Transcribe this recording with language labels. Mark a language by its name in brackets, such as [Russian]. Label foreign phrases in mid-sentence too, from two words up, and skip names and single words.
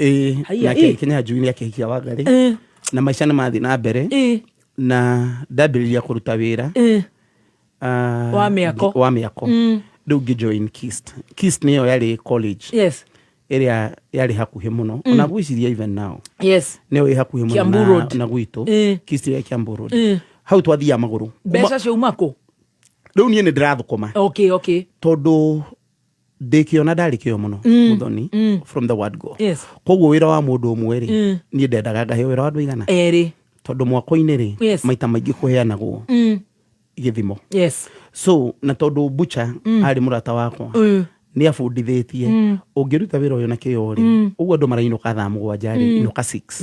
[Kikuyu] nake Kinyanjui ni akihikia Wangari na maisha na mathi na mbere na ndambiriria kuruta wira wa miako riu ngijoin KIST niyo yari college area yari hakuhi muno ona gwiciria [English] even now [Kikuyu] niyo hakuhi muno na gwitu KIST ya Kiambu Road hau twathia maguru mbeca ciaumako riu nie ni ndirathukuma tondu ndikiona ndarikio muno muthoni [English] from the word go [Kikuyu] koguo wira wa mundu umwe ri nie ndendaga ngahe wira wa andu igana tondu mwako-ini ri maita maingi kuheanagwo Githimo. [English] Yes. [Kikuyu] So na tondu Butcher ari murata wakwa ni abundithitie ungiruta wira uyu na kiori uguo andu marainuka thaa 7 inuka 6.